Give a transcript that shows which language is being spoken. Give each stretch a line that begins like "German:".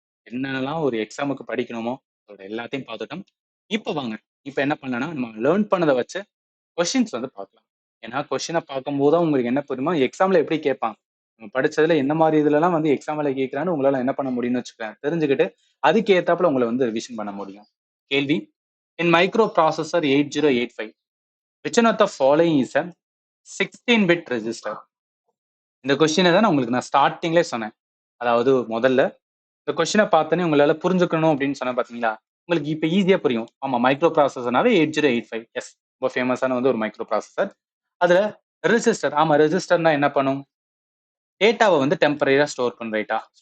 Tamil: என்னென்னலாம் ஒரு எக்ஸாமுக்கு படிக்கணுமோ அதோட எல்லாத்தையும் பார்த்துட்டோம். இப்ப வாங்க, இப்ப என்ன பண்ணலாம்னா, நம்ம லேர்ன் பண்ணத வச்சு கொஸ்டின்ஸ் வந்து பார்க்கலாம். ஏன்னா கொஸ்டின பார்க்கும்போது தான் உங்களுக்கு என்ன புரியுமோ, எக்ஸாம்ல எப்படி கேட்பாங்க? நம்ம படிச்சதுல என்ன மாரி இதுலலாம் வந்து எக்ஸாம்ல கேட்கிறான்னு உங்களால என்ன பண்ண முடியும்னு வச்சுக்கோங்க. தெரிஞ்சுக்கிட்டு அதுக்கு ஏத்தாப்புல உங்கள வந்து ரிவிஷன் பண்ண முடியும்.
English: கேள்வி: in microprocessor 8085 which one of the following is a 16 bit register?
Tamil: இந்த கொஸ்டினை தான் நான் ஸ்டார்டிங்லேயே சொன்னேன். அதாவது முதல்ல இந்த கொஸ்டினை பார்த்தோன்னே உங்களால புரிஞ்சுக்கணும் அப்படின்னு சொன்ன பாத்தீங்களா, உங்களுக்கு இப்ப ஈஸியா புரியும். ஆமா, மைக்ரோ ப்ராசஸர்னாவே 8085. எஸ், ரொம்ப ஃபேமஸான வந்து ஒரு மைக்ரோ ப்ராசஸர். அதுல ரெஜிஸ்டர், ஆமா ரெஜிஸ்டர்னா என்ன பண்ணும்? டேட்டாவை வந்து டெம்பரரியா ஸ்டோர் பண்ணும். ரைட்டா?